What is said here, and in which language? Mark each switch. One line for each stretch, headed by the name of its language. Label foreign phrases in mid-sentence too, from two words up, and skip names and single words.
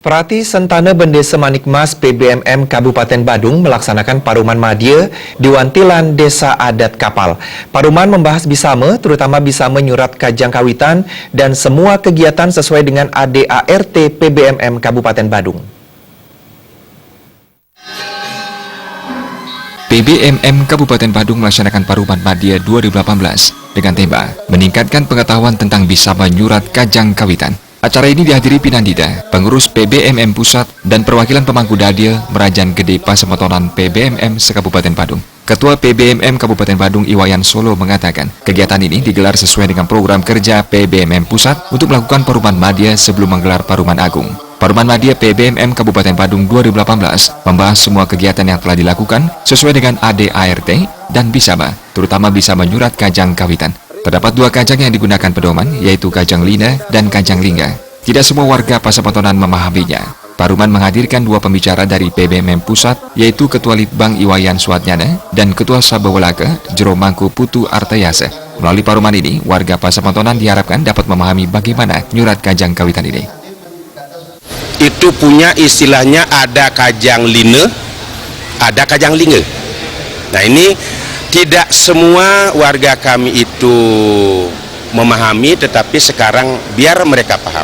Indonesian: Perati Sentana Bendesa Manikmas PBMM Kabupaten Badung melaksanakan Paruman Madya di Wantilan Desa Adat Kapal. Paruman membahas Bisama, terutama Bisama Nyurat Kajang Kawitan dan semua kegiatan sesuai dengan ADART PBMM Kabupaten Badung. PBMM Kabupaten Badung melaksanakan Paruman Madya 2018 dengan tema meningkatkan pengetahuan tentang Bisama Nyurat Kajang Kawitan. Acara ini dihadiri Pinandida, pengurus PBMM Pusat, dan perwakilan pemangku dadil Merajan Gede Pasemotonan PBMM se-Kabupaten Badung. Ketua PBMM Kabupaten Badung Iwayan Solo mengatakan, kegiatan ini digelar sesuai dengan program kerja PBMM Pusat untuk melakukan Paruman Madya sebelum menggelar Paruman Agung. Paruman Madya PBMM Kabupaten Badung 2018 membahas semua kegiatan yang telah dilakukan sesuai dengan ADART dan Bisama, terutama Bisama Nyurat Kajang Kawitan. Terdapat dua kajang yang digunakan pedoman, yaitu Kajang Lina dan Kajang Lingga. Tidak semua warga Pasemotonan memahaminya. Paruman menghadirkan dua pembicara dari PBMM Pusat, yaitu Ketua Litbang Iwayan Suatnyana dan Ketua Sabawalaka Jero Mangku Putu Artayase. Melalui paruman ini, warga Pasemotonan diharapkan dapat memahami bagaimana Nyurat Kajang Kawitan ini. Itu punya istilahnya ada Kajang Lina, ada Kajang Lingga. Nah ini tidak semua warga kami itu memahami, tetapi sekarang biar mereka paham.